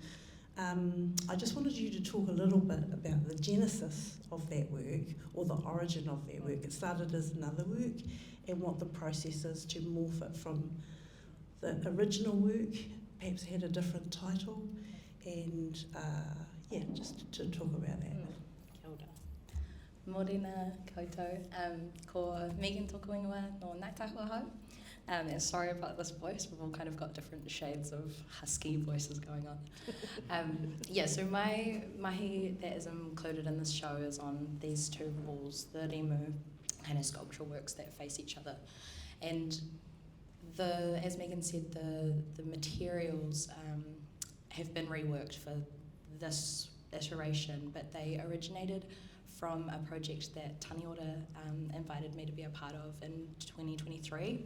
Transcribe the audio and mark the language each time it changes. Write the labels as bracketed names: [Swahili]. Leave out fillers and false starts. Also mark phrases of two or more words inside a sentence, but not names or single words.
[English] I just wanted you to talk a little bit about the genesis of that work, or the origin of that work. It started as another work, and what the process is to morph it from the original work, perhaps had a different title, and just to talk about that. [Māori] Kia ora. Morena koutou. Ko Megan tōku ingoa no Ngataiharuru. [English] And sorry about this voice, we've all kind of got different shades of husky voices going on. So my mahi that is included in this show is on these two walls, the rimu kind of sculptural works that face each other. And as Megan said, the materials have been reworked for this iteration, but they originated from a project that Taniora invited me to be a part of in 2023.